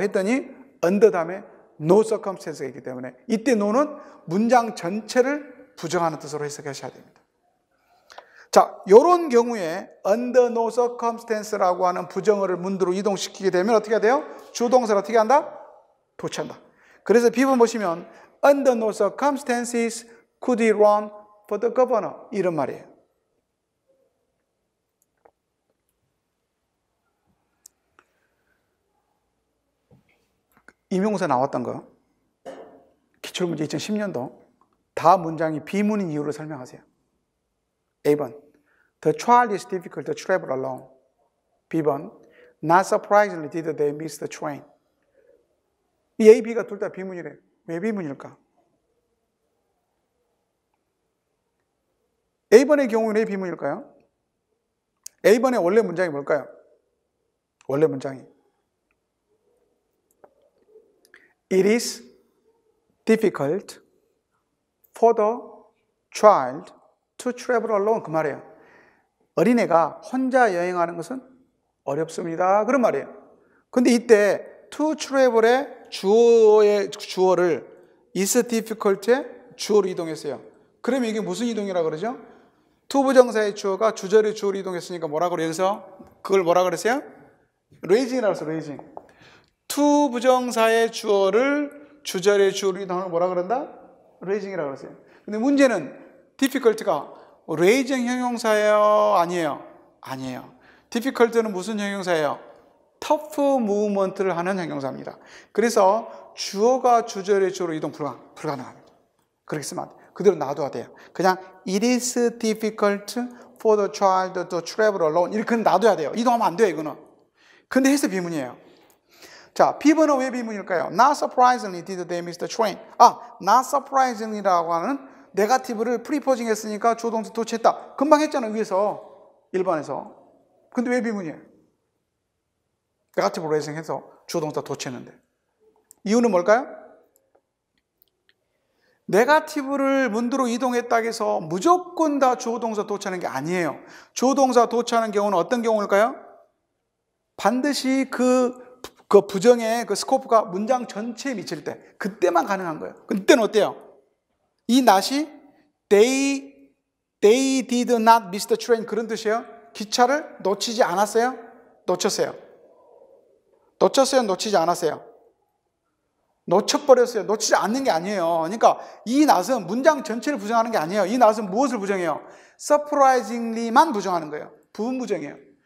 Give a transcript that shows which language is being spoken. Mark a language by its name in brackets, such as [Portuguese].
[Korean] 했더니 under 다음에 no circumstance가 있기 때문에 이때 no는 문장 전체를 부정하는 뜻으로 해석하셔야 됩니다. 자, 이런 경우에 [English] under no circumstance [Korean] 라고 하는 부정어를 문두로 이동시키게 되면 어떻게 돼요? 주동사를 어떻게 한다? 도치한다. 그래서 B번 보시면 [English] under no circumstances could he run for the governor [Korean] 이런 말이에요. 임용고사 나왔던 거 기출문제 2010년도 다 문장이 비문인 이유를 설명하세요. A번 [English] The trial is difficult to travel alone. [Korean] B번. [English] Not surprisingly, did they miss the train? [Korean] 이 A, B가 둘 다 비문이래요. 왜 비문일까? A번의 경우는 왜 비문일까요? A번의 원래 문장이 뭘까요? 원래 문장이 [English] It is difficult for the child to travel alone. [Korean] 그 말이에요. 어린애가 혼자 여행하는 것은 어렵습니다. 그런 말이에요. 근데 이때 to travel의 주어를 is difficult의 주어로 이동했어요. 그러면 이게 무슨 이동이라고 그러죠? to 부정사의 주어가 주절의 주어로 이동했으니까 뭐라고 그래요? 여기서 그걸 뭐라고 그랬어요? raising이라고 했어요. [English] raising. [Korean] to 부정사의 주어를 주절의 주어로 이동하는 걸 뭐라 그런다? raising이라고 그랬어요. 근데 문제는 difficult가 raising 형용사예요? 아니에요? 아니에요. difficult는 무슨 형용사예요? tough movement를 하는 형용사입니다. 그래서 주어가 주절의 주어로 이동 불가능합니다. 그렇게 쓰면 안 돼요. 그대로 놔둬야 돼요. 그냥 [English] it is difficult for the child to travel alone [Korean] 이렇게 놔둬야 돼요. 이동하면 안 돼요, 이거는. 근데 해서 비문이에요. 자, B번은 왜 비문일까요? [English] Not surprisingly did they miss the train. [Korean] not surprisingly라고 하는 네거티브를 프리포징 했으니까 주어동사 도치했다. 금방 했잖아, 위에서. 1번에서. 근데 왜 비문이에요? 네거티브 레이징 해서 주어동사 도치했는데. 이유는 뭘까요? 네거티브를 문두로 이동했다고 해서 무조건 다 주어동사 도치하는 게 아니에요. 주어동사 도치하는 경우는 어떤 경우일까요? 반드시 그 부정의 그 스코프가 문장 전체에 미칠 때, 그때만 가능한 거예요. 그때는 어때요? [English] 이 not이 they did not miss the train [Korean] 그런 뜻이에요. 기차를 놓치지 않았어요? 놓쳤어요. 놓쳤어요? 놓치지 않았어요? 놓쳐버렸어요. 놓치지 않는 게 아니에요. 그러니까 이 not은 문장 전체를 부정하는 게 아니에요. 이 not은 무엇을 부정해요? surprisingly만 부정하는 거예요. 부분 부정이에요.